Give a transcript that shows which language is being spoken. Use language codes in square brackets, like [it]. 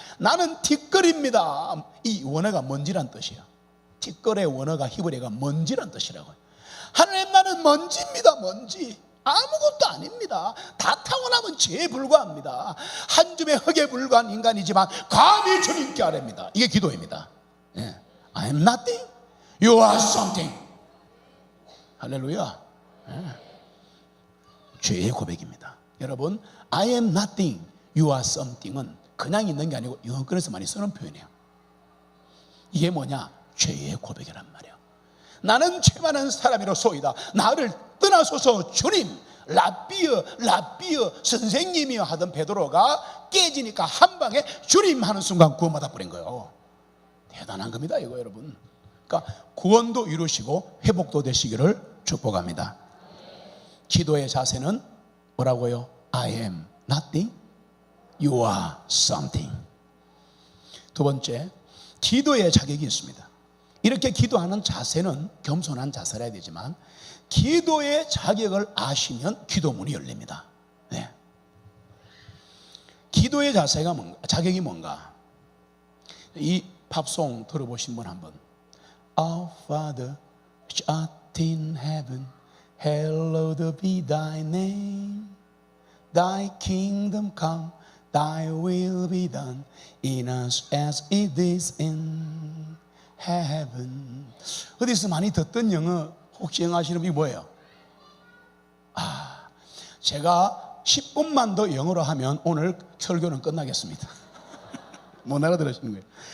[ko] 나는 티끌입니다. 이 원어가 먼지란 뜻이에요. 티끌의 원어가 히브리어가 먼지란 뜻이라고요. 하나님, 나는 먼지입니다. 먼지. 아무것도 아닙니다. 다 타고나면 죄에 불과합니다. 한 줌의 흙에 불과한 인간이지만 감히 주님께 아뢰입니다. 이게 기도입니다. [en] I am nothing, you are something. [ko] 할렐루야. 죄의 고백입니다. 여러분, [en] I am nothing, you are something [ko] 은 그냥 있는 게 아니고 영어권에서 많이 쓰는 표현이에요. 이게 뭐냐? 죄의 고백이란 말이에요. 나는 죄 많은 사람이로소이다. 나를 떠나소서 주님. 라비어 선생님이여 하던 베드로가 깨지니까 한 방에 주님 하는 순간 구원받아 버린 거예요. 대단한 겁니다, 이거 여러분. 그러니까 구원도 이루시고 회복도 되시기를 축복합니다. 기도의 자세는 뭐라고요? [en] I am nothing, you are something. [ko] 두 번째, 기도의 자격이 있습니다. 이렇게 기도하는 자세는 겸손한 자세라 해야 되지만, 기도의 자격을 아시면 기도문이 열립니다. 네. 기도의 자세가 뭔가, 자격이 뭔가? 이 팝송 들어보신 분 한번. [en] Our Father, which art in heaven, hallowed be thy name. Thy kingdom come, thy will be done in us as it is in heaven. [ko] 어디서 많이 듣던 영어, 혹시 영어 아시는 분이 뭐예요? 제가 10분만 더 영어로 하면 오늘 설교는 끝나겠습니다. 못 알아들으시는 거예요.